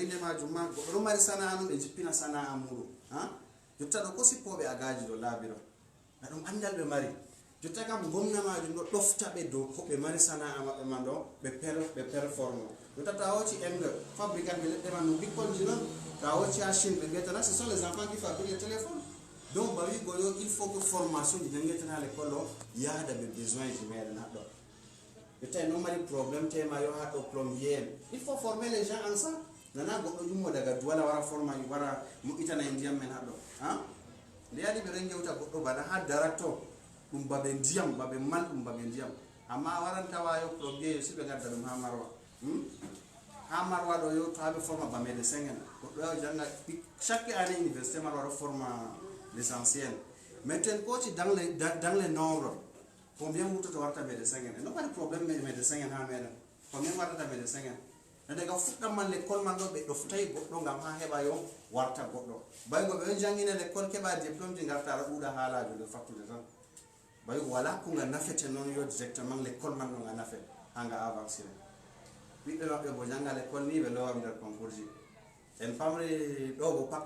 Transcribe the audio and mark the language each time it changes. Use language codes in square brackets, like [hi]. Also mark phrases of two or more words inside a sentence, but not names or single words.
[ff] inde majum ma goɗɗo ɗo mari sana'a noon ɓe jippina sana'a muɗum jotta ɗo ko sippoɓe agaji ɗo laabi ɗo na ɗum andal ɓe mari jotta kam gomna majum ɗo ɗofta ɓe dow ko ɓe mari sana'a maɓɓe man ɗo ɓe performe jotta to a hocci Inde fabricant ɓe leɗɗe man no bikkolji noon to a hocci ha Chine ɓe mbiyatana [fr] ce sont les enfants qui fabriquent les téléphones donc [ff] bawi goyo [fr] il faut que formation [ff] ji jangueten ha l'école o yaada ɓe besoin ji meɗen haɗɗo jotta en ɗon mari probléme tema yo haɗɗo plombier en [fr] il faut former les gens en ça [ff] nana goɗɗo ƴummo daga Douala wara forma wara moƴƴitana e ndiyam men haɗɗo nde yaɗi ɓe ɗon gewta goɗɗo bana ha daratto ɗum babe ndiyam babe man ɗum babe ndiyam amma a waran tawa yo plombier yo si ɓe gadda ɗum ha Marwa ha Marwa ɗo yo to haɓe forma ba médecin en goɗɗo yaw janga [fr] chaque année [ff] université Marwa ɗo forma [fr] l'essentiel mais [ff] ten koti [fr] dans les nombres combien [ff] wurtoto warta médecin en no waɗi probléme médecin en ha meɗen combien wartata médecin en no daga fuɗɗam man l'école man ɗo ɓe ɗoftayi goɗɗo gam ha heɓa yo warta goɗɗo baygo ɓe ɗon jangina l'école keɓa diplôme ji garta aɗa ɗuuɗa haalajo nder fattude tan baygo wala ko nga nafete noon yo directement l'école man ɗo nga nafe ha nga avancé ɓiɓɓe maɓɓe bo janga l'école ni ɓe lowa nder concours ji en pamri ɗo bo pacte